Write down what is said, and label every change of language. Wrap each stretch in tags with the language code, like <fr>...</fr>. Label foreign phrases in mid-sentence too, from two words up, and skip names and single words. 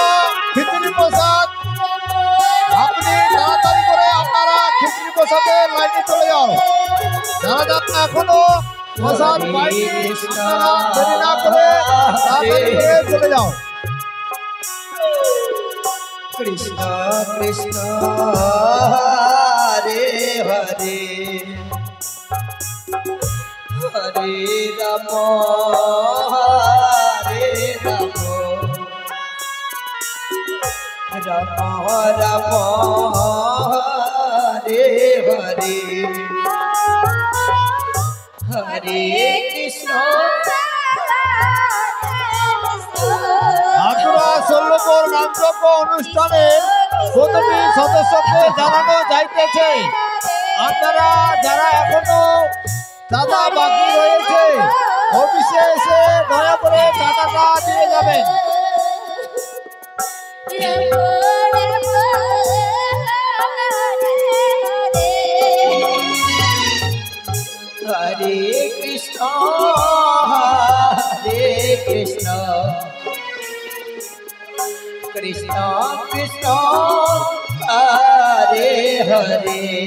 <bn>খিচুড়ি প্রসাদ আপনি তাড়াতাড়ি করে আপনারা খিচুড়ি প্রসাদে লাইনে চলে যাও। যারা যারা এখনো প্রসাদ পাইনি আপনারা দেরি না করে তাড়াতাড়ি করে চলে যাও।</bn> <sa>कृष्ण कृष्ण हरे हरे हरे राम राम राम हरे हरे हरे कृष्ण</sa> <bn>আতুরা ষোল্লপুর নামযজ্ঞ অনুষ্ঠানে প্রতিটি সদস্যকে জানানো যাইতেছে আপনারা যারা এখনো চাঁদা বাকি রয়েছে অফিসে এসে দয়া করে চাঁদাটা দিয়ে যাবেন।</bn> <sa>हरे कृष्ण कृष्ण कृष्ण हरे हरे</sa>